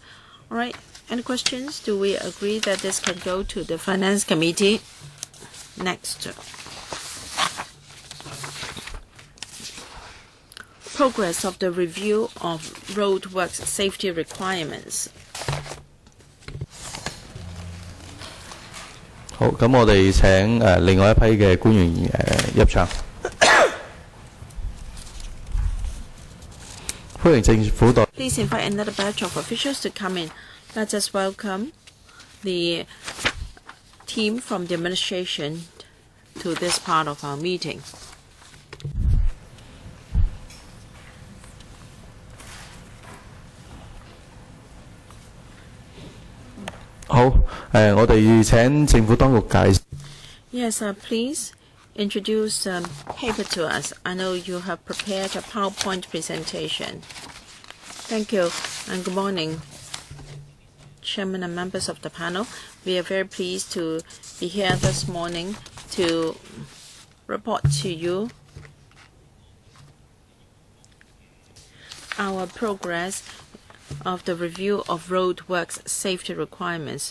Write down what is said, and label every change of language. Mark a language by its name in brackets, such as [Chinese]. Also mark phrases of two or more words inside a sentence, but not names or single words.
[English] All right. Any questions? Do we agree that this can go to the Finance Committee? Next. Progress of the review of roadworks safety requirements. [Cantonese] 好，咁我哋請另外一批嘅官員入場。歡迎政府代。 [English] Please invite another batch of officials to come in. Let us welcome the team from the administration to this part of our meeting. [Cantonese] 好，我哋請政府當局介紹。 [English] Yes, please introduce paper to us. I know you have prepared a PowerPoint presentation. Thank you, and good morning, Chairman and members of the panel. We are very pleased to be here this morning to report to you our progress of the review of roadworks safety requirements.